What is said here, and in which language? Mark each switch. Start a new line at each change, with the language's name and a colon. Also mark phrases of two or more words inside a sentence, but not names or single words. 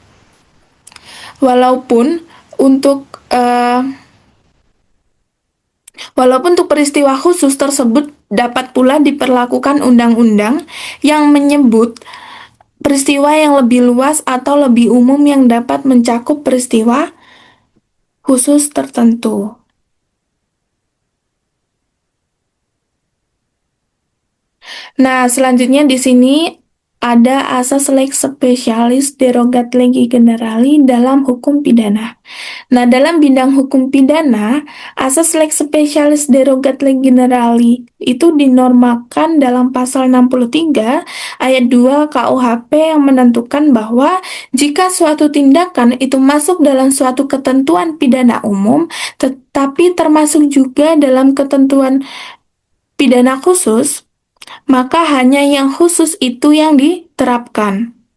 Indonesian: untuk Walaupun untuk peristiwa khusus tersebut dapat pula diperlakukan undang-undang yang menyebut peristiwa yang lebih luas atau lebih umum yang dapat mencakup peristiwa khusus tertentu. Nah, selanjutnya di sini ada asas
Latin: lex specialis derogat legi generali
Indonesian: dalam hukum pidana. Nah, dalam bidang hukum pidana, asas
Latin: lex specialis derogat legi generali
Indonesian: itu dinormalkan dalam pasal 63 ayat 2 KUHP yang menentukan bahwa jika suatu tindakan itu masuk dalam suatu ketentuan pidana umum, tetapi termasuk juga dalam ketentuan pidana khusus, maka hanya yang khusus itu yang diterapkan.